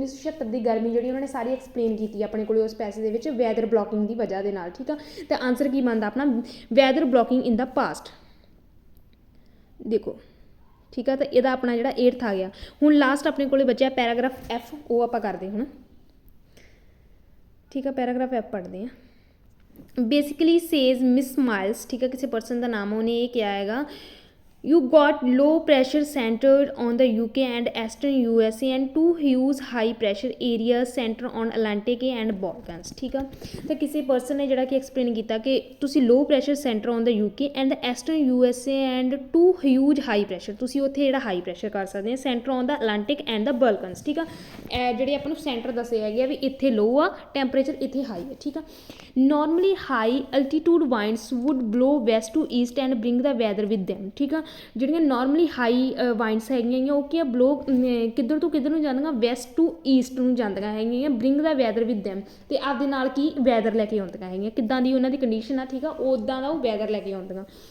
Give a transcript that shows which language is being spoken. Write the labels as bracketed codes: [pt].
[pa] 1976 ਦੀ ਗਰਮੀ ਜਿਹੜੀ ਉਹਨਾਂ ਨੇ ਸਾਰੀ ਐਕਸਪਲੇਨ ਕੀਤੀ ਆਪਣੇ ਕੋਲ ਉਸ ਪੈਸੇ ਦੇ ਵਿੱਚ ਵੈਦਰ ਬਲੋਕਿੰਗ ਦੀ ਵਜ੍ਹਾ ਦੇ ਨਾਲ, ਠੀਕ ਆ। ਤਾਂ ਆਨਸਰ ਕੀ ਬਣਦਾ ਆਪਣਾ, [en] weather blocking in the past, [pa] ਦੇਖੋ, ਠੀਕ ਆ। ਤਾਂ ਇਹਦਾ ਆਪਣਾ ਜਿਹੜਾ 8th ਆ ਗਿਆ। ਹੁਣ ਲਾਸਟ ਆਪਣੇ ਕੋਲ ਬਚਿਆ ਪੈਰਾਗ੍ਰਾਫ F, ਉਹ ਆਪਾਂ ਕਰਦੇ ਹੁਣ, ਠੀਕ ਆ। ਪੈਰਾਗ੍ਰਾਫ F ਪੜ੍ਹਦੇ ਹਾਂ। [en] basically says Miss Miles, [pa] ਠੀਕ ਹੈ, ਕਿਸੇ ਪਰਸਨ ਦਾ ਨਾਮ, ਉਹਨੇ ਇਹ ਕਿਹਾ ਹੈਗਾ, [en] you got low pressure centered on the UK and eastern USA and two huge high pressure areas center on Atlantic and Balkans, [pa] ਠੀਕ ਆ। ਤਾਂ ਕਿਸੇ ਪਰਸਨ ਨੇ ਜਿਹੜਾ ਕਿ ਐਕਸਪਲੇਨ ਕੀਤਾ ਕਿ ਤੁਸੀਂ [en] low pressure center on the UK and the eastern USA and two huge high pressure, [pa] ਤੁਸੀਂ ਉੱਥੇ ਜਿਹੜਾ ਹਾਈ ਪ੍ਰੈਸ਼ਰ ਕਰ ਸਕਦੇ ਆ, [en] center on the Atlantic and the Balkans, [pa] ਠੀਕ ਆ। ਜਿਹੜੇ ਆਪਾਂ ਨੂੰ ਸੈਂਟਰ ਦੱਸੇ ਹੈਗੇ ਆ ਵੀ ਇੱਥੇ ਲੋ ਆ ਟੈਂਪਰੇਚਰ, ਇੱਥੇ ਹਾਈ ਹੈ, ਠੀਕ ਆ। [en] normally high altitude winds would blow west to east and bring the weather with them, [pa] ਠੀਕ ਆ। ਜਿਹੜੀਆਂ ਨਾਰਮਲੀ ਹਾਈ ਵਾਈਂਡਸ ਹੈਗੀਆਂ ਉਹ ਕੀ ਆ, ਬਲੋ ਕਿੱਧਰ ਤੋਂ ਕਿੱਧਰ ਨੂੰ ਜਾਂਦੀਆਂ, ਵੈਸਟ ਟੂ ਈਸਟ ਨੂੰ ਜਾਂਦੀਆਂ ਹੈਗੀਆਂ, [en] bring the weather with them, [pa] ਅਤੇ ਆਪਦੇ ਨਾਲ ਕੀ ਵੈਦਰ ਲੈ ਕੇ ਆਉਂਦੀਆਂ ਹੈਗੀਆਂ, ਕਿੱਦਾਂ ਦੀ ਉਹਨਾਂ ਦੀ ਕੰਡੀਸ਼ਨ ਆ, ਠੀਕ ਆ, ਉੱਦਾਂ ਦਾ ਉਹ ਵੈਦਰ ਲੈ ਕੇ ਆਉਂਦੀਆਂ।